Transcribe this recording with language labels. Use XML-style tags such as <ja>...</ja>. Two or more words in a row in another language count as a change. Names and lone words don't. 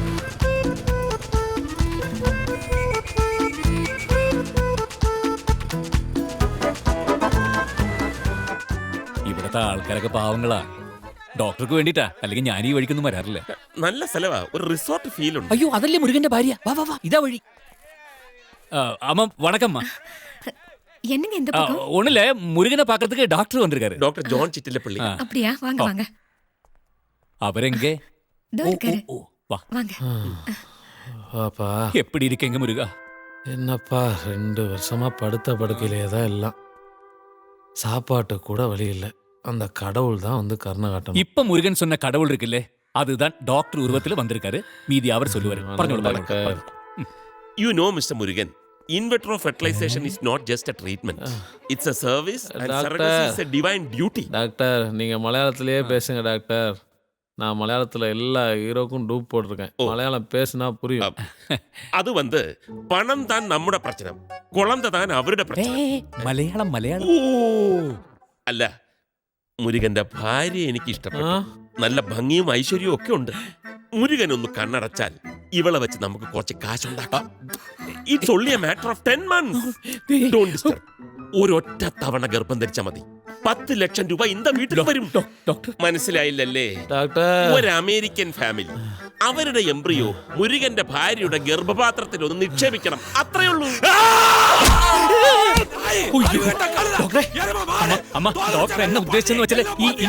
<ml>ഇവിടത്തെ ആൾക്കാരൊക്കെ പാവങ്ങളാ. ഡോക്ടർക്ക് വേണ്ടിട്ടാ, അല്ലെങ്കിൽ ഞാൻ ഈ വഴിക്കൊന്നും വരാറില്ല. നല്ല സ്ഥലവാ, ഒരു റിസോർട്ട് ഫീൽ ഉണ്ട്. അയ്യോ, അതല്ലേ മുരുകന്റെ ഭാര്യ. വാ വാ വാ, ഇതാ വഴി. അമ്മ വണക്കമ്മ.</ml> <ta>என்னங்க இந்த பக்கம்? ஒண்ணுல முருகனை பாக்கிறதுக்கு டாக்டர் வந்திருக்காரு. டாக்டர் ஜான் சிட்டிலப்பள்ளி. அப்படியா? வாங்க வாங்க. அவரெங்க? இதோ இருக்காரு. வா வாங்க. பாப்பா எப்படி இருக்கீங்க முருகா? என்னப்பா 2 வருஷமா படுத்த படுக்கையிலே தான் எல்லாம். சாப்பாட்டு கூட வழி இல்லை. அந்த கடவுள் தான் வந்து கருணை காட்டணும். இப்ப முருகன் சொன்ன கடவுள் இருக்குல்ல, அதுதான் டாக்டர் உருவத்துல வந்திருக்காரு. மீதி அவர் சொல்லுவாரு.</ta> <ml>പറഞ്ഞോളൂ.</ml> <en>You know Mr. Murugan, in vitro fertilization is not just a treatment. It's a service and surrogacy is a divine duty.</en> <ta>டாக்டர், நீங்க மலையாளத்திலேயே பேசுங்க டாக்டர். நான் மலையாளத்துல எல்லா ஹீரோக்கும் டூப் போட்டிருக்கேன். மலையாளம் பேசினா புரியும். அது வந்து பணம் தான்</ta> <ml>നമ്മുടെ പ്രശ്നം,</ml> <ta>குழந்தை தான்</ta> <ml>അവരുടെ പ്രശ്നം. മലയാളം മലയാളം. അല്ല, മുരുകന്റെ ഭാര്യ എനിക്ക് ഇഷ്ടപ്പെട്ടു. നല്ല ഭംഗിയും ഐശ്വര്യവും ഒക്കെ ഉണ്ട്. മുരുകൻ ഒന്ന് കണ്ണടച്ചാൽ ഇവളെ വെച്ച് നമുക്ക് കുറച്ച് കാശുണ്ടാക്കാം.</ml> <en>It's only a matter of 10 months. Don't disturb.</en> <ml>ഒരൊറ്റ തവണ ഗർഭം ധരിച്ചാൽ മതി. 10 ലക്ഷം രൂപ ഇന്ത വീട്ടിൽ വരും. മനസ്സിലായില്ലല്ലേ? ഒരു അമേരിക്കൻ ഫാമിലി അവരുടെ എംബ്രിയോ മുരുകന്റെ ഭാര്യയുടെ ഗർഭപാത്രത്തിൽ ഒന്ന് നിക്ഷേപിക്കണം. അത്രേ ഉള്ളൂ. അമ്മ, ഡോക്ടർ എന്നെ ഉദ്ദേശിച്ചെന്ന് വെച്ചാൽ ഈ</ml>